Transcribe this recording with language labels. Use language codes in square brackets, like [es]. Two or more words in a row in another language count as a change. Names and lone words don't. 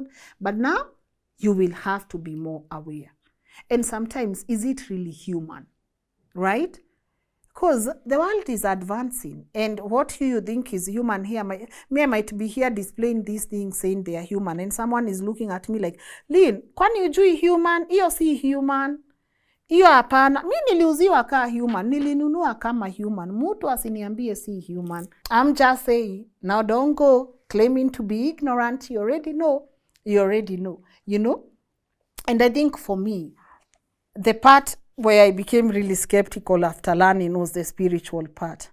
[en] But now you will have to be more aware. And sometimes, is it really human? Right? Because the world is advancing, and what you think is human here, I might be here displaying these things saying they are human, and someone is looking at me like, Lynn, [sw] kwani hujui human? Iyo si human. Iyo hapana. Mi niliuziwa ka human, nilinunua kama human. Mtu asiniambie si human. [en] I'm just saying, now don't go claiming to be ignorant. You already know. You already know. And I think for me, the part where I became really skeptical after learning was the spiritual part.